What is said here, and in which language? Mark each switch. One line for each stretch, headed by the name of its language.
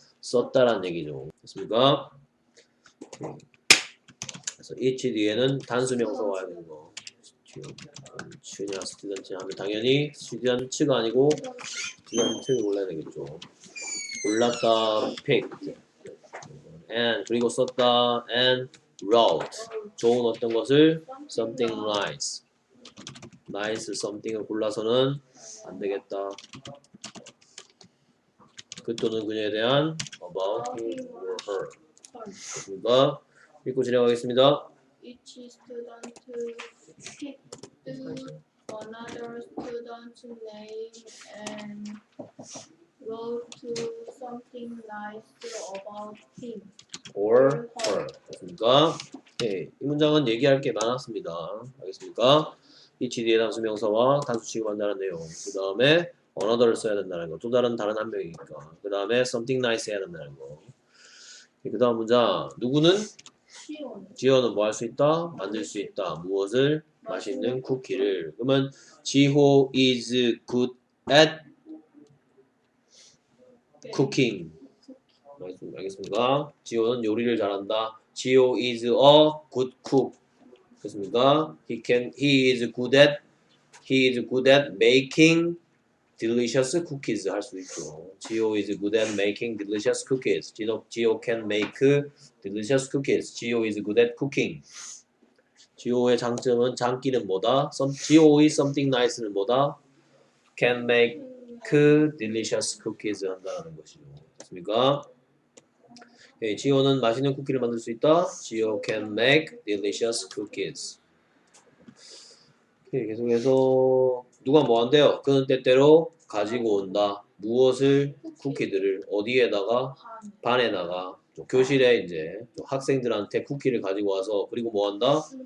Korean: 썼다라는 얘기죠. 됐습니까? 그래서 each 뒤에는 단수 명사 와야 되는 거. student이나 student 하면 당연히 student가 아니고 student를 골라야 되겠죠. 골랐다, picked. and 그리고 썼다,
English: and wrote.
Korean: 좋은 어떤 것을
English: something nice. nice something
Korean: 을 골라서는 안 되겠다. 그 또는 그녀에 대한
English: about him or her.
Korean: 됐습니까? 읽고 진행하겠습니다.
English: Each student picked another student's name and wrote something nice about him or her.
Korean: 됐습니까? 네, 이 문장은 얘기할 게 많았습니다. 알겠습니까? each 뒤에 단수 명사와 단수 취급한다는 내용. 그 다음에 another를 써야 된다는 거. 또 다른 한 명이니까. 그 다음에
English: something nice
Korean: 해야 된다는 거. 그 다음 문장. 누구는? 시온. 지호는 뭐 할 수 있다? 만들 수 있다. 무엇을? 맛있는 쿠키를. 그러면
English: 지호 is good at cooking.
Korean: 알겠습니까? 지호는 요리를 잘한다.
English: 지호 is a good cook.
Korean: 됐습니까?
English: He is good at making delicious cookies
Korean: 할 수 있죠.
English: 지호 is good at making delicious cookies. 지호 can make delicious cookies. 지호 is good at cooking.
Korean: 지호의 장점은 장기는 뭐다? 지호
English: is something nice
Korean: 는 뭐다?
English: Can make delicious cookies
Korean: 한다는 것이죠. 됐습니까? 네, 지호는 맛있는 쿠키를 만들 수 있다.
English: 지호 can make delicious cookies.
Korean: 네, 계속해서 누가 뭐 한대요? 그는 때때로 가지고 온다. 무엇을? 쿠키들을 어디에다가? 반에다가 교실에 이제 학생들한테 쿠키를 가지고 와서 그리고 뭐 한다?